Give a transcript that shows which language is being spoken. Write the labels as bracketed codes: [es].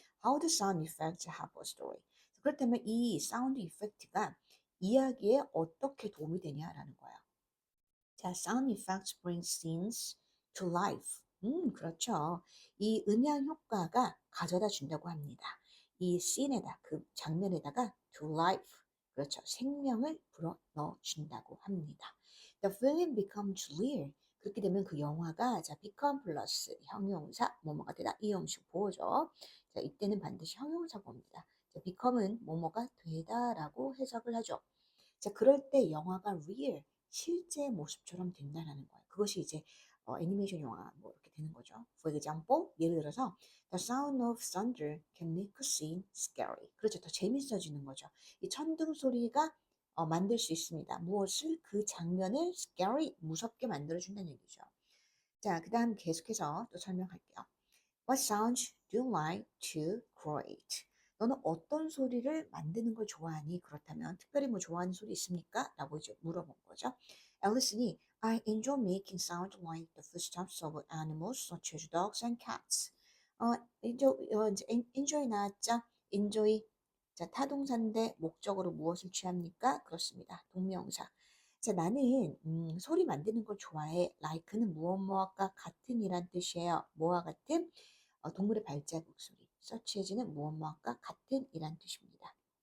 [en] How do sound effects help a story? [ko] 그렇다면 이 사운드 이펙트가 이야기에 어떻게 도움이 되냐라는 거예요. [en] 자, sound effects bring scenes to life. [ko] 그렇죠. 이 음향 효과가 가져다 준다고 합니다. 이 scene에다, 그 장면에다가 to life. 그렇죠. 생명을 불어 넣어 준다고 합니다. [en] The film becomes real. [ko] 그렇게 되면 그 영화가 자, become 플러스 형용사 뭐뭐가 되다 이 형식 보호죠. 자, 이때는 반드시 형용사 봅니다. 자, become은 뭐뭐가 되다라고 해석을 하죠. 자, 그럴 때 영화가 real, 실제 모습처럼 된다라는 거예요. 그것이 이제 애니메이션 영화 뭐 이렇게 되는 거죠. [en] For example, [ko] 예를 들어서 [en] The sound of thunder can make a scene scary. [ko] 그렇죠. 더 재밌어지는 거죠. 이 천둥 소리가 만들 수 있습니다. 무엇을? 그 장면을 scary, 무섭게 만들어준다는 얘기죠. 자, 그 다음 계속해서 또 설명할게요. [en] What sounds do you like to create? [ko] 너는 어떤 소리를 만드는 걸 좋아하니? 그렇다면 특별히 뭐 좋아하는 소리 있습니까? 라고 이제 물어본 거죠. [en] 앨리슨이 I enjoy making sound like the footsteps of animals such as dogs and cats. [ko] 이제 enjoy 나왔죠? [en] enjoy. [ko] 자, 타동사인데 목적으로 무엇을 취합니까? 그렇습니다. 동명사. 자, 나는 소리 만드는 걸 좋아해. like는 무엇 무엇과 같은이란 뜻이에요. 뭐와 같은? 동물의 발자국 소리. 서치해지는 무엇 무엇과 같은 이란 뜻입니다.